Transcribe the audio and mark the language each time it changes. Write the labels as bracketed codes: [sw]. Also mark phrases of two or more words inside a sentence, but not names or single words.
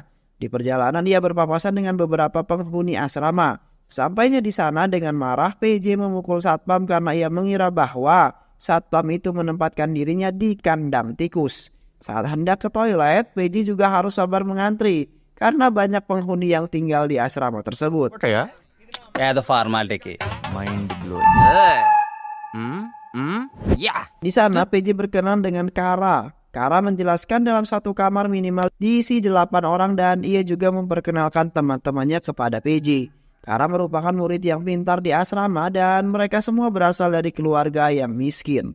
[id] Di perjalanan ia berpapasan dengan beberapa penghuni asrama. Sampainya di sana dengan marah, PJ memukul satpam karena ia mengira bahwa satpam itu menempatkan dirinya di kandang tikus. Saat hendak ke toilet, PJ juga harus sabar mengantri karena banyak penghuni yang tinggal di asrama tersebut. ya? [te] ఏదో ఫార్మాలిటీకి [en] Mind blowing. [id] Di sana PJ berkenalan dengan Kara. Kara menjelaskan dalam satu kamar minimal diisi 8 orang dan ia juga memperkenalkan teman-temannya kepada PJ. Kara merupakan murid yang pintar di asrama dan mereka semua berasal dari keluarga yang miskin.